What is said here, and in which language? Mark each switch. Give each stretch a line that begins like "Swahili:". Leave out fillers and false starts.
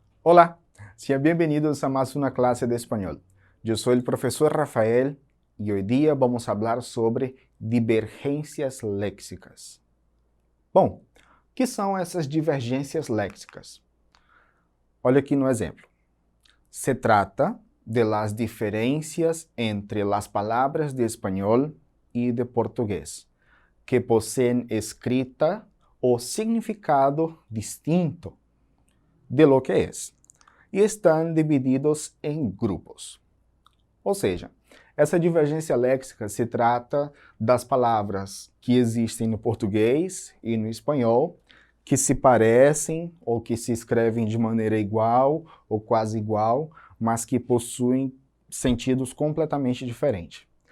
Spanish: Hola, sean bienvenidos a más una clase de español. Yo soy el profesor Rafael y hoy día vamos a hablar sobre divergências léxicas.
Portuguese: Bom, o que são essas divergências léxicas? Olha aqui no exemplo.
Spanish: Se trata de las diferencias entre las palabras de español y de portugués, que poseen escrita o significado distinto de lo que es,
Portuguese: e estão divididos em grupos. Ou seja, essa divergência léxica se trata das palavras que existem no português e no espanhol, que se parecem ou que se escrevem de maneira igual ou quase igual, mas que possuem sentidos completamente diferentes.